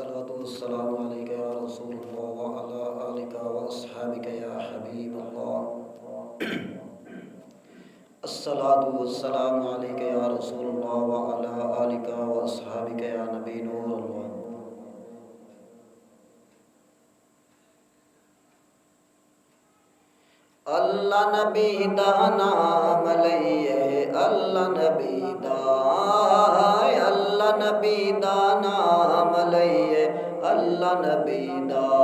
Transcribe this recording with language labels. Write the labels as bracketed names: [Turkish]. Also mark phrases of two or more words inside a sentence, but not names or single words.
[Arabic] والسلام عليك يا رسول الله وعلى آلك وأصحابك يا حبيب الله. الصلاة والسلام عليك يا رسول الله وعلى آلك وأصحابك يا نبي نور الله. [Punjabi] ਅੱਲਾਹ ਨਬੀ ਦਾ ਨਾਮ ਲਈਏ, ਅੱਲਾਹ ਨਬੀ ਦਾ, ਅੱਲਾਹ ਨਬੀ ਦਾ ਨਾਮ ਲਈਏ, ਅੱਲਾਹ ਨਬੀ ਦਾ।